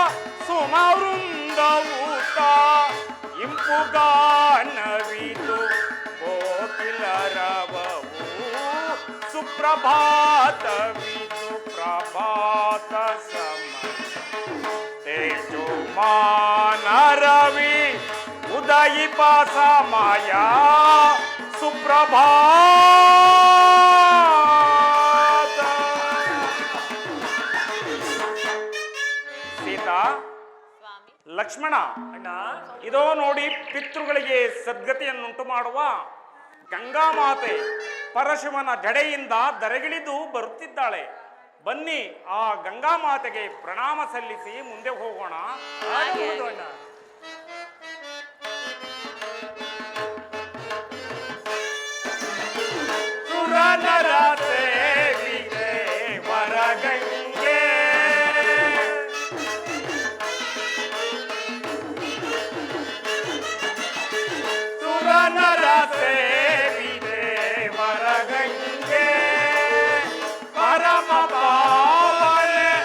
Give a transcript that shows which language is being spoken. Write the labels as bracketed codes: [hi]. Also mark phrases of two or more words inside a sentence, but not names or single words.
[kn] ಸುಮವೃಂದವೂತ ಇಂಪುಗಾನವಿದು ಕೋಕಿಲರವವು ಸುಪ್ರಭಾತವಿದು ಪ್ರಭಾತ ಸಮಯ ತೇಜೋಮಾನರವಿ ಉದಯಿಪ ಸಮಯ ಸುಪ್ರಭಾತ. ಸೀತಾ, ಸ್ವಾಮಿ. ಲಕ್ಷ್ಮಣ, ಅಣ್ಣ, ಇದೋ ನೋಡಿ ಪಿತೃಗಳಿಗೆ ಸದ್ಗತಿಯನ್ನುಂಟು ಮಾಡುವ ಗಂಗಾಮಾತೆ ಪರಶಿವನ ಜಡೆಯಿಂದ ದರೆಗಿಳಿದು ಬರುತ್ತಿದ್ದಾಳೆ. ಬನ್ನಿ ಆ ಗಂಗಾಮಾತೆಗೆ ಪ್ರಣಾಮ ಸಲ್ಲಿಸಿ ಮುಂದೆ ಹೋಗೋಣ. ಆಗಬಹುದು ಅಣ್ಣ. ಸುರನರ ಸೇವಿಗೆ ವರಗಂಗೆ ಸುರನರ ಸೇವಿಗೆ ವರಗಂಗೆ ಪರಮ ಪಾವನೆ